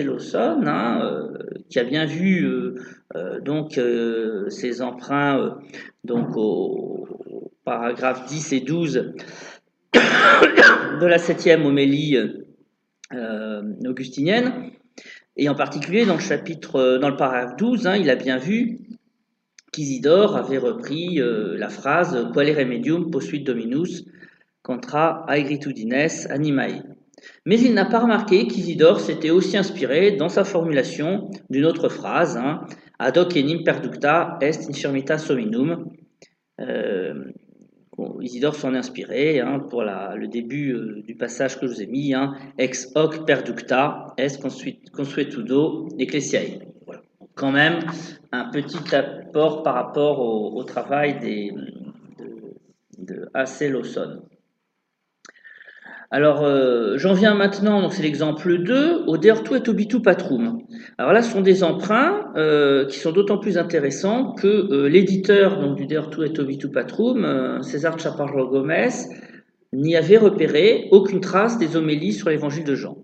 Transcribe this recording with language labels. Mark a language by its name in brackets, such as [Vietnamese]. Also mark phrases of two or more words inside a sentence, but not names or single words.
[French] Lawson, qui a bien vu ces emprunts au paragraphe 10 et 12 de la 7e homélie augustinienne. Et en particulier, dans le paragraphe 12, il a bien vu qu'Isidore avait repris la phrase « [Latin] Quale remedium posuit Dominus contra aegritudines animae ». [French] Mais il n'a pas remarqué qu'Isidore s'était aussi inspiré, dans sa formulation, d'une autre phrase, [Latin] ad hoc enim perducta est infirmitas hominum. [French] Isidore s'en est inspiré pour le début du passage que je vous ai mis, [Latin] ex hoc perducta est consuetudo ecclesiae. [French] Voilà. Quand même, un petit apport par rapport au travail de A.C. Lawson. Alors, j'en viens maintenant, donc c'est l'exemple 2, au Deortu et Obitu Patrum. Alors là, ce sont des emprunts qui sont d'autant plus intéressants que l'éditeur donc, du Deortu et Obitu Patrum, César Chaparro Gomez, n'y avait repéré aucune trace des homélies sur l'évangile de Jean.